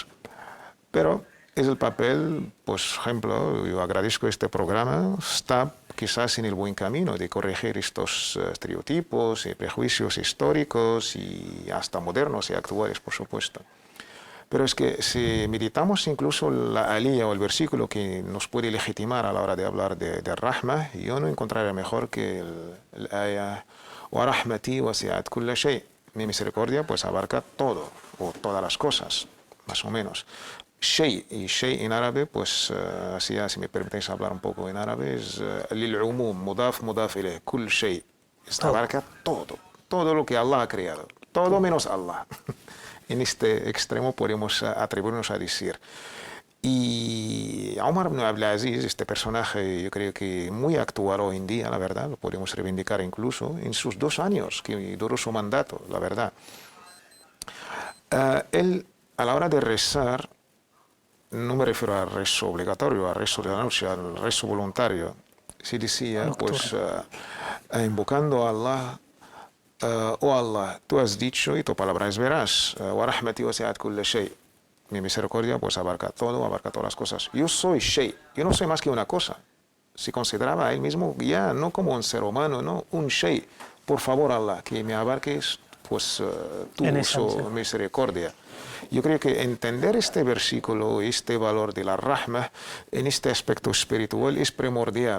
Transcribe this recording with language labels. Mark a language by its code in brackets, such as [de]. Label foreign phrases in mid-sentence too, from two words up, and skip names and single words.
[es] Pero es el papel, pues, por ejemplo, yo agradezco este programa, está quizás en el buen camino de corregir estos estereotipos y prejuicios históricos y hasta modernos y actuales, por supuesto. Pero es que si meditamos incluso la alía o el versículo que nos puede legitimar a la hora de hablar de rahma, yo no encontraría mejor que el ayah [ar] ورحمتي وسعت كل شيء. [es] Mi misericordia pues abarca todo, o todas las cosas, más o menos. Shay, y shay en árabe, pues así ya, si me permitéis hablar un poco en árabe, es [ar] للعموم، مضاف، مضاف إليه، كل شيء. [es] Abarca todo, todo lo que Allah ha creado, todo menos Allah. En este extremo podemos atrevernos a decir. Y Omar ibn Abdulaziz, este personaje, yo creo que muy actual hoy en día, la verdad, lo podemos reivindicar incluso en sus 2 años que duró su mandato, la verdad. Él, a la hora de rezar, no me refiero al rezo obligatorio, al rezo de la noche, al rezo voluntario, se decía, pues, invocando a Allah, oh Allah, tú has dicho y tu palabra es veraz, [ar] ورحمتي وسعت كل شيء. [es] Mi misericordia pues abarca todo, abarca todas las cosas. Yo soy shay, yo no soy más que una cosa. Se consideraba a él mismo ya no como un ser humano, no, un shay. Por favor, Allah, que me abarques pues tu misericordia. Yo creo que entender este versículo, este valor de la rahma en este aspecto espiritual es primordial.